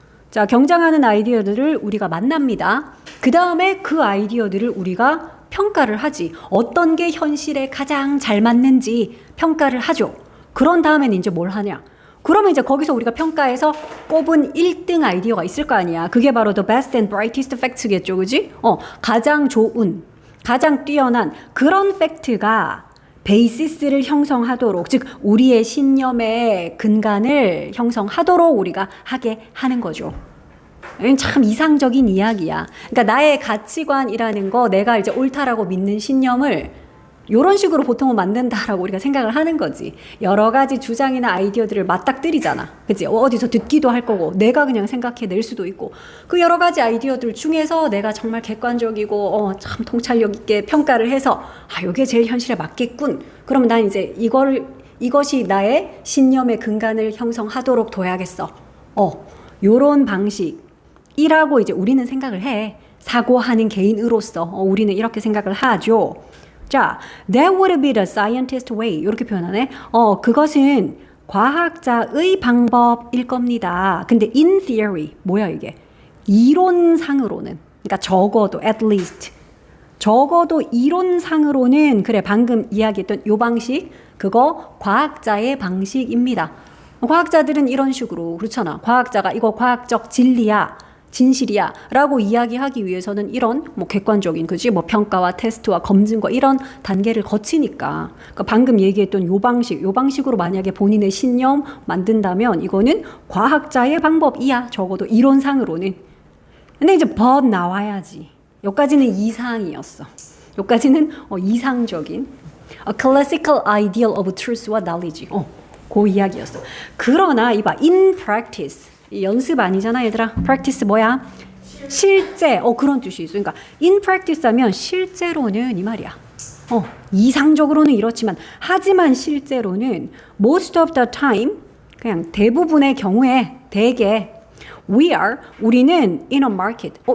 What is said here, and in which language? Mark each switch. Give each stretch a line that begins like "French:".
Korean: 자, 경쟁하는 아이디어들을 우리가 만납니다. 그 다음에 그 아이디어들을 우리가 평가를 하지. 어떤 게 현실에 가장 잘 맞는지 평가를 하죠. 그런 다음에는 이제 뭘 하냐? 그러면 이제 거기서 우리가 평가해서 꼽은 1등 아이디어가 있을 거 아니야. 그게 바로
English: the best and brightest facts
Korean: 겠죠. 그지? 가장 좋은, 가장 뛰어난 그런 팩트가 베이시스를 형성하도록, 즉 우리의 신념의 근간을 형성하도록 우리가 하게 하는 거죠. 참 이상적인 이야기야. 그러니까 나의 가치관이라는 거, 내가 이제 옳다라고 믿는 신념을 이런 식으로 보통은 만든다라고 우리가 생각을 하는 거지. 여러 가지 주장이나 아이디어들을 맞닥뜨리잖아. 그치? 어디서 듣기도 할 거고 내가 그냥 생각해낼 수도 있고 그 여러 가지 아이디어들 중에서 내가 정말 객관적이고 참 통찰력 있게 평가를 해서 이게 제일 현실에 맞겠군. 그러면 난 이제 이것이 나의 신념의 근간을 형성하도록 둬야겠어. 요런 방식이라고 이제 우리는 생각을 해. 사고하는 개인으로서 우리는 이렇게 생각을 하죠.
English: 자, that would be the scientist way.
Korean: 이렇게 표현하네. 그것은 과학자의 방법일 겁니다. 근데
English: in theory,
Korean: 뭐야 이게? 이론상으로는, 그러니까 적어도
English: at least,
Korean: 적어도 이론상으로는 그래 방금 이야기했던 요 방식, 그거 과학자의 방식입니다. 과학자들은 이런 식으로 그렇잖아. 과학자가 이거 과학적 진리야, 진실이야 라고 이야기하기 위해서는 이런 뭐 객관적인 그지 뭐 평가와 테스트와 검증과 이런 단계를 거치니까 그러니까 방금 얘기했던 요 방식으로 만약에 본인의 신념 만든다면 이거는 과학자의 방법이야. 적어도 이론상으로는. 근데 이제 but 나와야지. 여기까지는 이상이었어. 여기까지는 이상적인
English: a classical ideal of truth
Korean: 와 knowledge. 그 이야기였어. 그러나 이봐
English: in practice
Korean: 연습 아니잖아 얘들아. practice 뭐야? 실제. 그런 뜻이 있어. 그러니까
English: in practice
Korean: 하면 실제로는 이 말이야. 이상적으로는 이렇지만 하지만 실제로는
English: most of the time
Korean: 그냥 대부분의 경우에 대개 우리는
English: in a market.